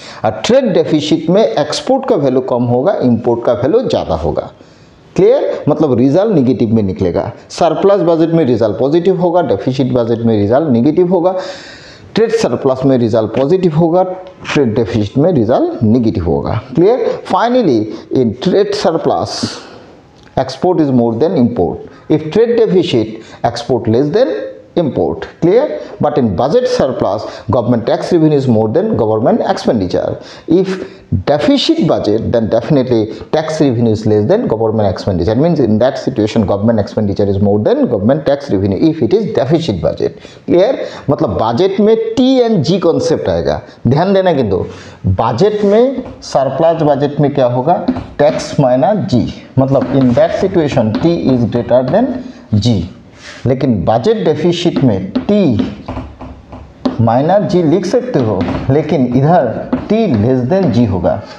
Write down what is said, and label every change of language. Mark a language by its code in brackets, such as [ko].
[hi] और trade deficit में export का वैल्यू कम होगा, इंपोर्ट का वैल्यू ज़्यादा होगा। क्लियर? मतलब रिजल्ट निगेटिव में निकलेगा। सरप्लस बजट में रिजल्ट पॉजिटिव होगा, डेफिसिट बजट में रिजल्ट निगेटिव होगा, ट्रेड सरप्लस में रिजल्ट पॉजिटिव होगा, ट्रेड डेफिसिट में रिजल्ट निगेटिव होगा। Clear? [en] Finally in trade surplus export is more than import. If trade deficit, export less than import. Clear? But in budget surplus, government tax revenue is more than government expenditure. If deficit budget, then definitely tax revenue is less than government expenditure. Means in that situation government expenditure is more than government tax revenue if it is deficit budget. Clear? [hi] मतलब budget में T and G concept आएगा, ध्यान देना। किंतु budget में surplus budget में क्या होगा, टैक्स माइनस G, मतलब [en] In that situation T is greater than G। [hi] लेकिन बजट डेफिसिट में T माइनस G लिख सकते हो, लेकिन इधर T [en] less than [hi] G होगा।